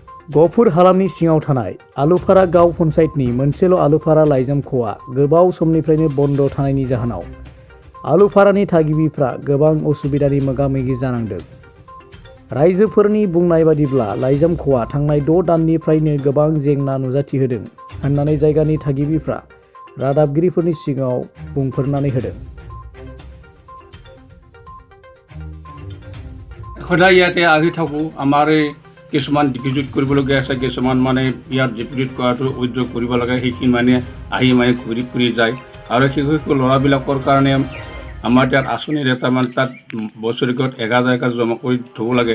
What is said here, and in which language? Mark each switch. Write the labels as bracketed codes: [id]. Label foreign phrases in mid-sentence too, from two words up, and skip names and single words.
[brx] गफुर हालामनि सिङाव थानाय आलुफारा गाव पन्चायतनि मोनसेल' आलुफारा लाइजामख'आ गोबाव समनिफ्रायनो बन्द थानायनि जाहोनाव आलुफारानि थागिबिफ्रा गोबां असुबिदानि मोगा-मोगि जानांदों। रायजोफोरनि बुंनाय बादिब्ला लाइजामख'आ थांनाय 6 दाननिफ्रायनो गोबां जेंना नुजाथिहोदों होननानै जायगानि थागिबिफ्रा रादाबगिरिफोरनि सिगाङाव बुंफोरनानै होदों। [as] সদায় ইয়াতে আহি থাকোঁ। আমাৰ কিছুমান ডিপজিট কৰিবলগীয়া আছে, কিছুমান মানে ইয়াত ডিপজিট কৰাটো উদ্যোগ কৰিব লাগে, সেইখিনি মানে আহি মানে ঘূৰি ফুৰি যায়। আৰু শিশু ল'ৰাবিলাকৰ কাৰণে আমাৰ ইয়াত আঁচনিৰ এটা মানে তাত বছৰেকত 1000 জমা কৰি থ'ব লাগে।